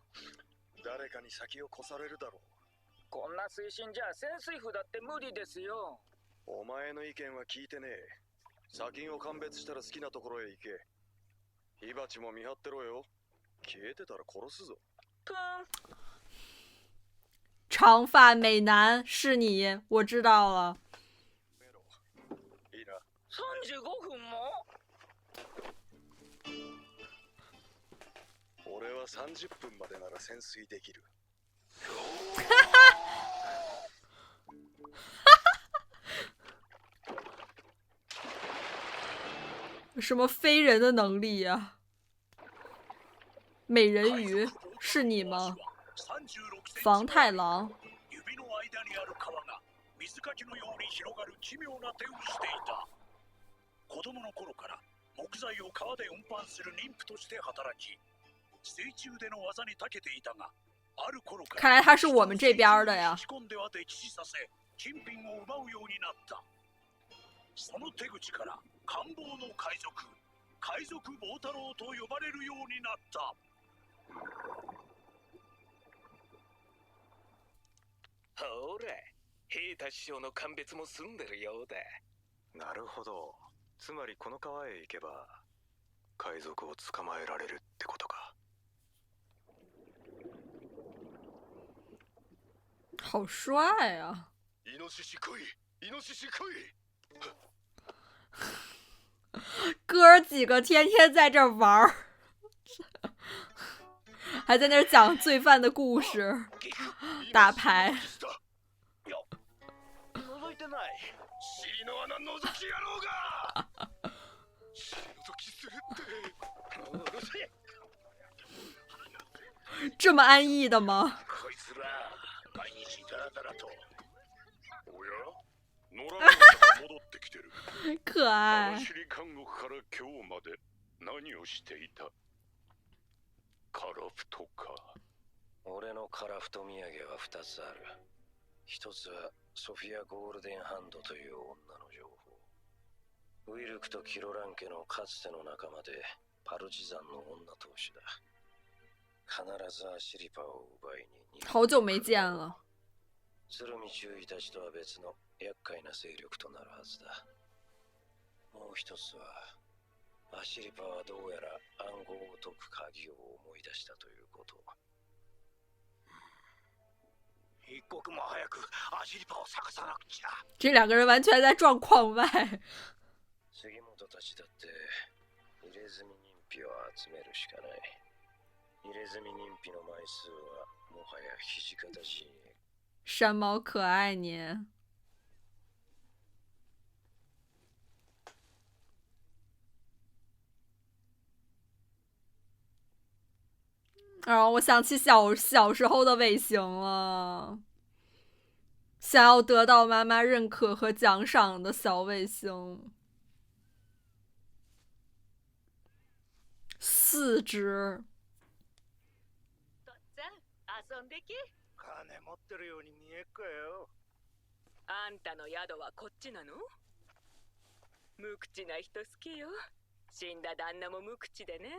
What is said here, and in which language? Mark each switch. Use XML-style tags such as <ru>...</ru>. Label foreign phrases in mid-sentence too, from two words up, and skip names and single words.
<ja>誰かに先を越されるだろう。こんな水深じゃ潜水夫だって無理ですよ。お前の意見は聞いてねえ。砂金を鑑別したら好きなところへ行け。火鉢も見張ってろよ。消えてたら殺すぞ。プン。</ja> <zh>长发美男是你，我知道了。</zh> <ja>いいな。 35分も？俺は30分までなら潜水できる。</ja> <zh>什么非人的能力呀、美人鱼是你吗？</zh> <ja>房太郎。指の間にある川が水かきのように広がる奇妙な手をしていた。子供の頃から木材を川で運搬する妊婦として働き、水中での技に長けていたが、ある頃から</ja> <zh>看来他是我们这边的呀。</zh> <ja>引き込んでは溺死させ、金品を奪うようになった。その手口から官房の海賊坊太郎と呼ばれるようになった。ほら、平太師匠の鑑別も済んでるようだ。なるほど。つまりこの川へ行けば海賊を捕まえられるってことか。</ja> <zh>好帅啊！</zh> <ja>イノシシ来い！イノシシ来い！</ja> <zh>哥儿几个天天在这玩儿，还在那儿讲罪犯的故事，打牌。</zh> <ja>覗いてない。尻の穴覗き野郎が！尻覗きするって。うるせえ。</ja> <zh>这么安逸的吗？</zh> <ja>こいつら毎日ダラダラと。おや？野良が戻ってきてる。可愛。網走監獄から今日まで何をしていた？カラフトか。俺のカラフト土産は2つある。一つはソフィア・ゴールデンハンドという女の情報。ウィルクとキロラン家のかつての仲間でパルチザンの女党首だ。必ずアシリパを奪いに。</ja> <zh>好久没见了。</zh> <ja>鶴見中尉たちとは別の厄介な勢力となるはずだ。もう一つはアシリパはどうやら暗号を解く鍵を思い出したということ。一刻も早くアシリパを探さなくちゃ。</ja> <zh>这两个人完全在状况外。</zh> <ja>杉本たちだって入れ墨認否を集めるしかない。入れ墨認否の枚数はもはや土方陣営。</ja> <zh>山猫可爱你。我想起小时候的尾行了，想要得到妈妈认可和奖赏的小尾行，4只。</zh> <ja>遊んでけ。金持ってるように見えっかよ。あんたの宿はこっちなの？無口な人好きよ。死んだ旦那も無口でね。</ja>